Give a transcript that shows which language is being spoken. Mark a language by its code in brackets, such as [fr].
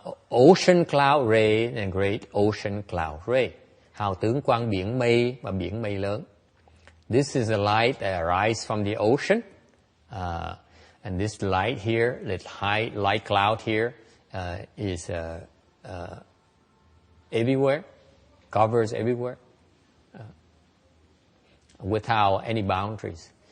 [en] Ocean cloud ray and great ocean cloud ray. [vi] Hào tướng quang biển mây và biển mây lớn. [en] This is a light that arises from the ocean. And this light here, this high light cloud here, is everywhere, covers everywhere, without any boundaries.